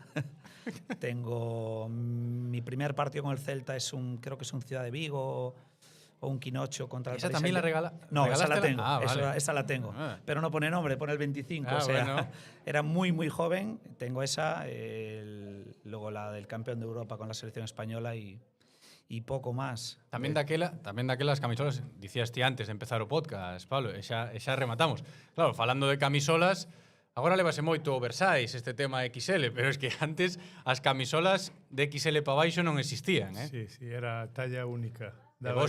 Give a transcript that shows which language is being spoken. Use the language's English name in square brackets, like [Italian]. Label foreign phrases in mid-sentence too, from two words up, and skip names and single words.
[Spanish] Tengo mi primer partido con el Celta, creo que es un Ciudad de Vigo o un Quinocho contra el ¿Esa Paris también la Saint-Germain. regala? No, esa la ¿Regalaste tengo. Ah, vale. Esa la tengo. Ah. Pero no pone nombre, pone el 25. Ah, o sea, bueno. era muy, muy joven. Tengo esa, luego la del campeón de Europa con la selección española y poco más. [Galician] Tamén daquelas camisolas, dicías ti antes de empezar o podcast, Pablo, e xa rematamos. Claro, falando de camisolas, agora levase moito oversize este tema XL, pero [Spanish] es que [Galician] antes as camisolas de XL para baixo non existían, [Spanish] Sí, sí, era talla única. [Galician] E vos